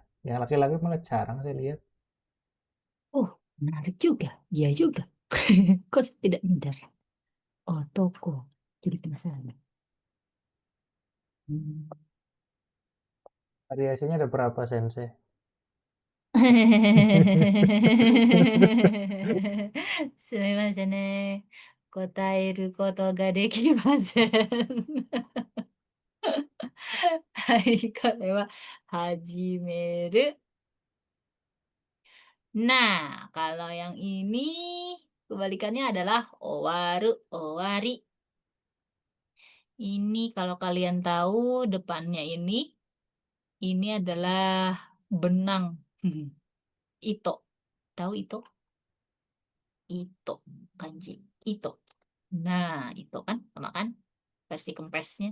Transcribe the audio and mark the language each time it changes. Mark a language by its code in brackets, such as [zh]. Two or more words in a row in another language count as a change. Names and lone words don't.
[id] Yang laki-laki malah jarang saya lihat. Oh, menarik juga. Iya juga. Kok tidak nyadar? Oh, toko. Jadi penasaran. Hmm. Variasinya ada berapa sensei? [ja] すみませんね。答えることができません。はい、これは始める。 [id] Nah, kalau yang ini kebalikannya adalah [ja] 終わる、終わり. [id] Ini kalau kalian tahu depannya ini adalah benang. Ito. Tahu ito? Ito, kanji. Ito. Nah, itu kan sama kan versi kempesnya.